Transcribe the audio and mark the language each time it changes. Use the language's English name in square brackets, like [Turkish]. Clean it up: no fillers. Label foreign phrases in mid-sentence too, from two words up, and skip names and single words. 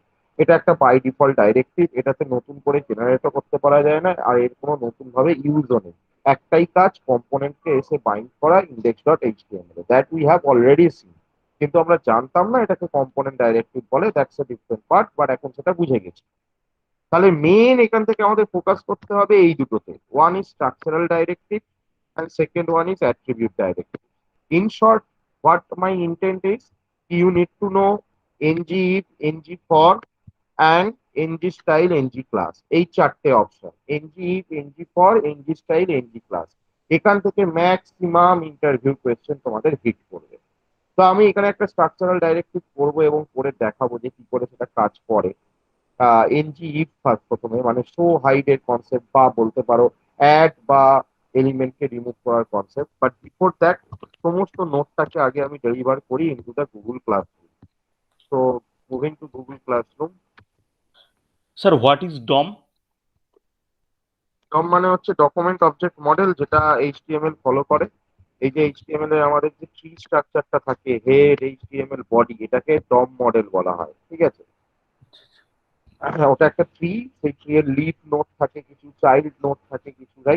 [Bangla] এটা একটা [English] by default directive, [Bangla] এটাতে নতুন করে জেনারেটও করতে পারা যায় না, আর এর কোনো নতুন ভাবে ইউজও নেই। একটাই কাজ, কম্পোনেন্টকে এসে বাইন্ড করা [English] index dot HTML, that we have already seen. [Bangla] কিন্তু আমরা জানতাম না এটাকে [English] component directive [Bangla] বলে, [English] that's a different part, [Bangla] বাট এখন সেটা বুঝে গেছি। তাহলে মেন এখান থেকে আমাদের ফোকাস করতে হবে এই দুটোতে, [English] one is structural directive and second one is attribute directive. In short, what my intent is, you need to know ng if, ng for and ng style, ng class, [Bangla] এই চারটে অপশন, [English] ng if, ng for, ng style, ng class। [Bangla] এখান থেকে [English] maximum interview question [Bangla] তোমাদের হিট করবে। তো আমি এখানে একটা [English] structural directive [Bangla] করবো এবং করে দেখাবো যে কি করে সেটা কাজ করে। [English] ng if first [Bangla] প্রথমে, মানে [English] show hide [Bangla] এর কনসেপ্ট বা বলতে পারো অ্যাড বা এলিমেন্টকে রিমুভ করার কনসেপ্ট। [English] but before that [Bangla] সমস্ত নোটটাকে আগে আমি ডেলিভার করি [English] into the Google Classroom. so moving to Google Classroom. Sir, what is DOM? [Bangla] ডম মানে হচ্ছে [English] Document Object Model, [Bangla] যেটা এইচটিএমএল ফলো করে। এই যে এইচটিএমএল এর আমাদের যে ট্রি স্ট্রাকচারটা থাকে, হেড, [English] HTML body, [Bangla] এটাকে [English] DOM model [Bangla] বলা হয়, ঠিক আছে। হ্যাঁ, ওটা একটা ট্রি, সেই ট্রি এর [English] leaf note [Bangla] থাকে কিছু, [English] child note [Bangla] থাকে কিছু, রাইট।